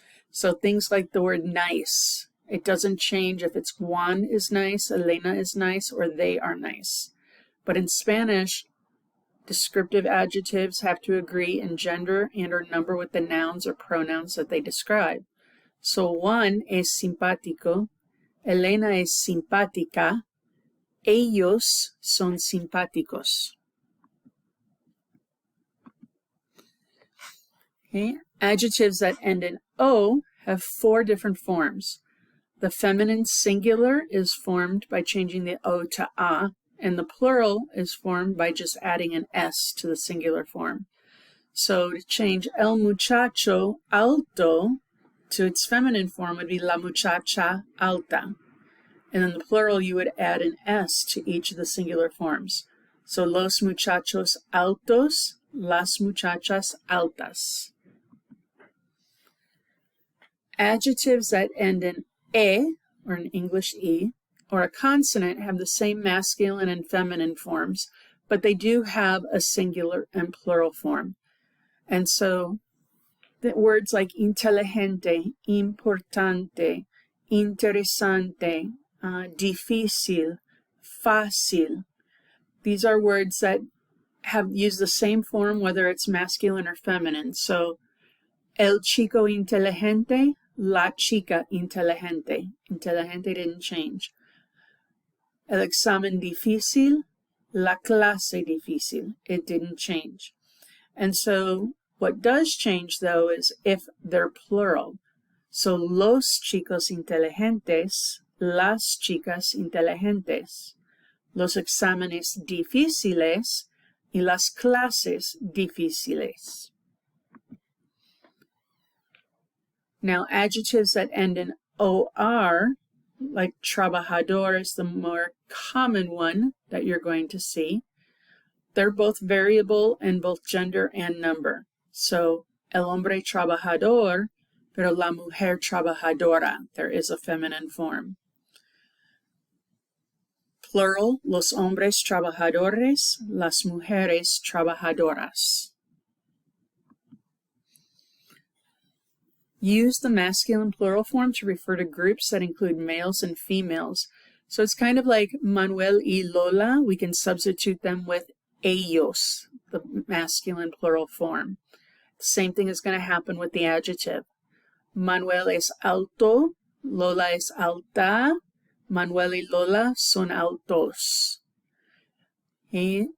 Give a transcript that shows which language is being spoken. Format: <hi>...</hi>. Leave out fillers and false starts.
<en>So things like the word nice, it doesn't change if it's Juan is nice, Elena is nice, or they are nice. But in Spanish, descriptive adjectives have to agree in gender and or number with the nouns or pronouns that they describe.</en> <es>So Juan es simpático, Elena es simpática, ellos son simpáticos.</es> <en>Okay. Adjectives that end in O have 4 different forms. The feminine singular is formed by changing the O to A, and the plural is formed by just adding an S to the singular form. So to change</en> <es>el muchacho alto</es> <en>to its feminine form would be</en> <es>la muchacha alta.</es> <en>And in the plural, you would add an S to each of the singular forms.</en> <es>So los muchachos altos, las muchachas altas.</es> <en>Adjectives that end in E, or in English E, or a consonant have the same masculine and feminine forms, but they do have a singular and plural form. And so the words like inteligente, importante, interesante, difícil, fácil, these are words that have used the same form whether it's masculine or feminine.</en> <es>So el chico inteligente, la chica inteligente.</es> <en>Inteligente didn't change.</en> <es>El examen difícil, la clase difícil.</es> <en>It didn't change. And so what does change, though, is if they're plural.</en> <es>So los chicos inteligentes, las chicas inteligentes. Los exámenes difíciles y las clases difíciles.</es> <en>Now, adjectives that end in OR, like trabajador is the more common one that you're going to see. They're both variable in both gender and number.</en> <es>So, el hombre trabajador, pero la mujer trabajadora.</es> <en>There is a feminine form.</en> <es>Plural, los hombres trabajadores, las mujeres trabajadoras.</es> <en>Use the masculine plural form to refer to groups that include males and females. So it's kind of like Manuel y Lola. We can substitute them with ellos, the masculine plural form. The same thing is going to happen with the adjective.</en> <es>Manuel es alto, Lola es alta, Manuel y Lola son altos. Okay?</es>